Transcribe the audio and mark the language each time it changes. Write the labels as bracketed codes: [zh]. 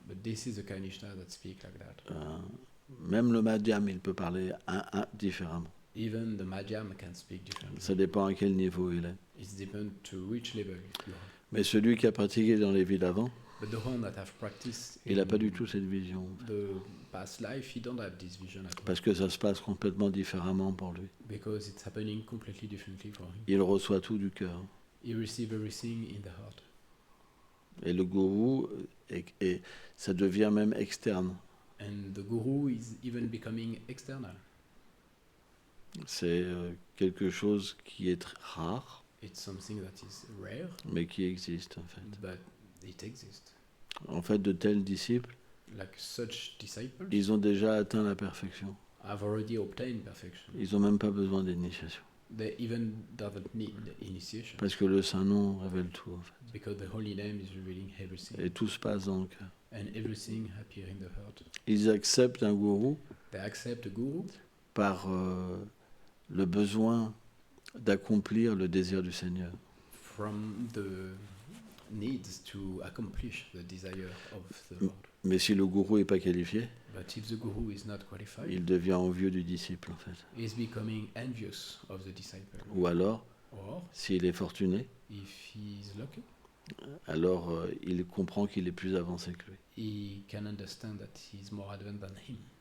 [en] But this is the Kanishta that speak like that. [fr] Même le Madhyam, il peut parler différemment. [en] Even the Madhyam can speak differently. [fr] Ça dépend à quel niveau il est. [en] It depends to which level you are. [fr] Mais celui qui a pratiqué dans les vies d'avant, [en] But the one that have practiced [fr] il n'a pas du tout cette vision. [en] the past life, he don't have this vision at all. [fr] Parce que ça se passe complètement différemment pour lui. [en] Because it's happening completely differently for him. [fr] Il reçoit tout du cœur. [en] He receives everything in the heart. [fr] Et le gourou, ça devient même externe. [en] And the guru is even becoming external. [fr] C'est quelque chose qui est rare, [en] It's something that is rare, [fr] mais qui existe en fait. [en] but it exists. [fr] En fait, de tels disciples, [en] Like such disciples [fr] ils ont déjà atteint la perfection. [en] have already obtained perfection. [fr] Ils n'ont même pas besoin d'initiation. [en] They even doesn't need initiation. [fr] Parce que le Saint-Nom révèle tout en fait. [en] Because the holy name is revealing everything. [fr] Et tout se passe dans le cœur. [en] And everything appears in the heart. [fr] Ils acceptent un gourou [en] They accept a guru [fr] par le besoin d'accomplir le désir du Seigneur. [en] from the needs to accomplish the desire of the Lord. [fr] Mais si le gourou n'est pas qualifié, [en] But if the guru is not qualified, [fr] il devient envieux du disciple en fait. [en] he is becoming envious of the disciple. [fr] Ou alors, [en] Or, [fr] s'il est fortuné, [en] if he is lucky, [fr] alors il comprend qu'il est plus avancé que lui. [en] he can understand that he is more advanced than him.